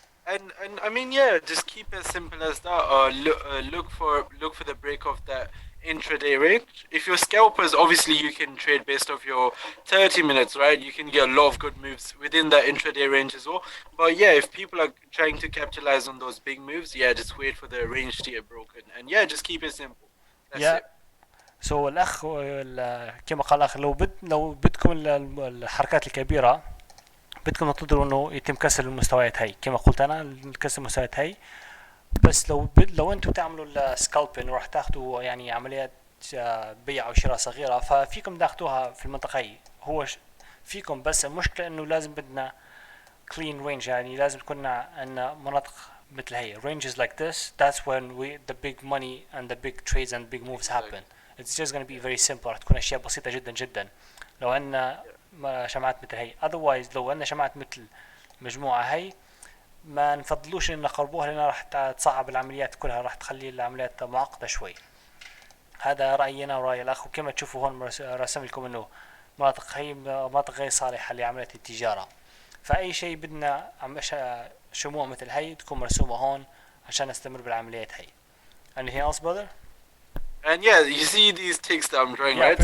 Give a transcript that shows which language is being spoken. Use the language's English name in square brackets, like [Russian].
[English] And I mean, just keep it simple as that. Look for the break of that intraday range. If you're scalpers, obviously you can trade based off your 30 minutes, right? You can get a lot of good moves within that intraday range as well. But yeah, if people are trying to capitalize on those big moves, just wait for the range to get broken. And just keep it simple. That's it. [Arabic] So الأخ كما قال الأخ، لو بدكم الحركات الكبيرة بدكم تقدروا انه يتم كسر المستويات هي، كما قلت انا كسر المستويات هي. بس لو انتم تعملوا السكالبين وراح تاخذوا يعني عمليات بيع او شراء صغيره، ففيكم تاخذوها في المنطقه هي. هو فيكم، بس المشكله انه لازم بدنا [English] clean range، [Arabic] يعني لازم تكون عندنا مناطق مثل هي [English] ranges like this. That's when the big money and the big trades and big moves happen. It's just going to be very simple. [Arabic] راح تكون اشياء بسيطه جدا جدا لو عندنا شمعات مثل هي. otherwise لو عندنا شمعات مثل مجموعة هي ما نفضلوش ان نقربوها، لانها راح تصعب العمليات كلها، راح تخلي العمليات معقدة شوي. هذا رأينا ورأي الأخ. وكما تشوفوا هون رسم لكم انه مناطق غير صالحة لعملية التجارة. فأي شيء بدنا شموع مثل هي تكون مرسومة هون عشان نستمر بالعمليات هي. [English] Anything else, brother? And you see these ticks that I'm drawing, right?